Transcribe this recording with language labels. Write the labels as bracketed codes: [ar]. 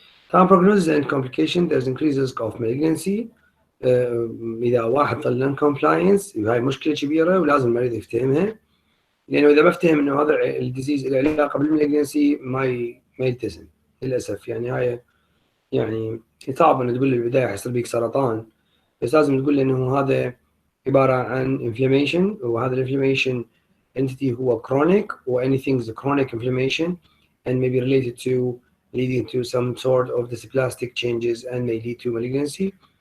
[en] طبعا prognosis and complication there's increased risk of malignancy. [ar] إذا واحد ظل [en] non compliance [ar] هاي مشكلة كبيرة ولازم المريض يفتهمها، لأنه إذا ما افتهم إنه هذا الديزيز له علاقة بالمالجنسي ما يلتزم للأسف. يعني هاي يعني صعب إنه تقول له بالبداية حيصير بيك سرطان، بس لازم تقول له إنه هذا عبارة عن [en] inflammation، وهذا inflammation entity هو chronic or anything is a chronic inflammation and may be related to leading to some sort of dysplastic changes and may lead to malignancy.